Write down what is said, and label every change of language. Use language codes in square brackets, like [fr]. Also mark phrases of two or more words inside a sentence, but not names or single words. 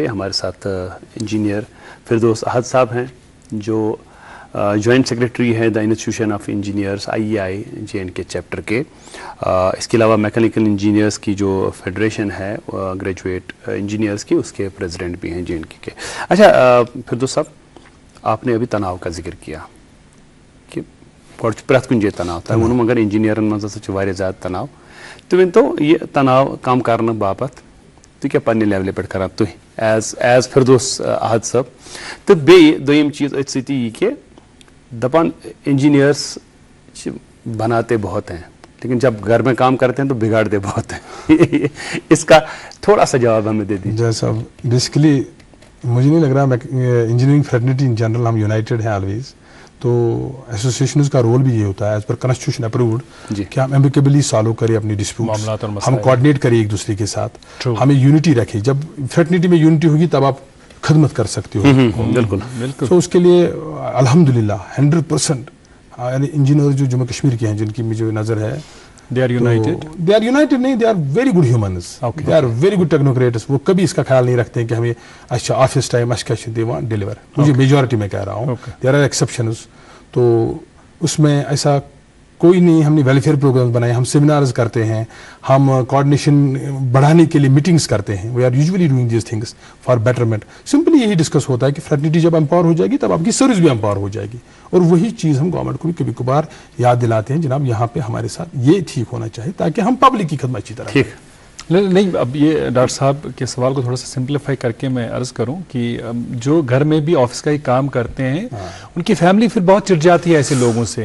[ur] ہمارے ساتھ انجینئر فردوس احد صاحب ہیں جو [en] joint secretary [ur] ہے [en] the institution of engineers [ur] IEI JNK چیپٹر کے. اس کے علاوہ [en] mechanical engineers [ur] کی جو فیڈریشن ہے [en] graduate engineers [ur] کی، اس کے پریزیڈنٹ بھی ہیں JNK کے. اچھا فردوس صاحب، آپ نے ابھی تناؤ کا ذکر کیا کہ [ks] پرت کن جائے تناؤ تھی وونم مگر انجینئرن مز ہسا واریاہ زیادہ تناؤ. تُہۍ ؤنۍتو [ur] یہ تناؤ کم کرنے [ks] باپت تُہۍ کیٛاہ پننہِ لیولہِ پٮ۪ٹھ کران تُہۍ ایز فردوس احد صٲب؟ تہٕ بیٚیہِ دوٚیِم چیٖز أتھۍ سۭتی یہِ کہِ دپان [ur] انجینئرس بناتے بہت ہیں لیکن جب گھر میں کام کرتے ہیں تو بگاڑتے بہت ہیں. اس کا تھوڑا سا جواب ہمیں دے دیجیے. جی صاحب، بیسیکلی مجھے نہیں لگ رہا [en] engineering fraternity in general [ur] ہم یونائٹیڈ ہیں آلویز. تو ایسوسیشنز کا رول بھی یہ ہوتا ہے [en] as per constitution approved [ur] کہ ہم [en] amicably solve [ur] کریں اپنی ڈسپیوٹس، ہم کوآرڈینیٹ کریں ایک دوسرے کے ساتھ، ہمیں یونٹی رکھیں. جب فریٹرنیٹی میں یونٹی ہوگی تب آپ خدمت کر سکتے ہو. بالکل. تو اس کے لیے الحمدللہ 100% انجینئر جو جموں کشمیر کے ہیں جن کی مجھے نظر ہے [en] they are united نہیں، they are very good humans, they are very good technocrats. [ur] وہ کبھی اس کا خیال نہیں رکھتے ہیں کہ ہمیں اچھا [en] office time [ur] اچھا دے وہاں ڈیلیور. مجھے میجورٹی میں کہہ رہا ہوں [en] there are exceptions. [ur] تو اس میں ایسا کوئی نہیں. ہم نے [en] welfare program [ur] بنائے، ہم سیمینارز کرتے ہیں، ہم کوآرڈینیشن بڑھانے کے لیے میٹنگز کرتے ہیں. [en] we are usually doing these things for betterment. [ur] سمپلی یہی ڈسکس ہوتا ہے کہ فریٹرنیٹی جب امپاور ہو جائے گی تب آپ کی سروس بھی امپاور ہو جائے گی. اور وہی چیز ہم گورنمنٹ کو بھی کبھی کبھار یاد دلاتے ہیں، جناب یہاں پہ ہمارے ساتھ یہ ٹھیک ہونا چاہیے تاکہ ہم پبلک کی خدمت اچھی طرح کریں. نہیں، اب یہ ڈاکٹر صاحب کے سوال کو تھوڑا سا سمپلیفائی کر کے میں عرض کروں کہ جو گھر میں بھی آفس کا ہی کام کرتے ہیں ان کی فیملی پھر بہت چڑ جاتی ہے ایسے لوگوں سے.